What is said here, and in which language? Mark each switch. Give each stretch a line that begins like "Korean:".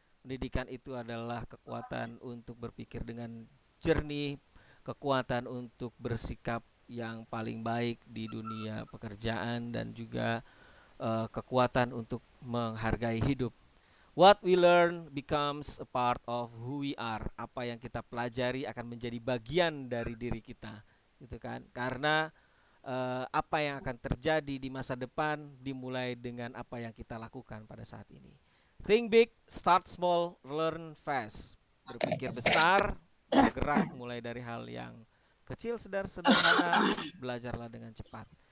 Indonesian: Pendidikan itu adalah kekuatan untuk berpikir dengan jernih, kekuatan untuk bersikap yang paling baik di dunia pekerjaan, dan juga kekuatan untuk menghargai hidup.
English: What we learn becomes a part of who we are.
Indonesian: Apa yang kita pelajari akan menjadi bagian dari diri kita, gitu kan? Karena apa yang akan terjadi di masa depan dimulai dengan apa yang kita lakukan pada saat ini.
English: Think big, start small, learn fast.
Indonesian: Berpikir besar, bergerak mulai dari hal yang kecil, sederhana, belajarlah dengan cepat.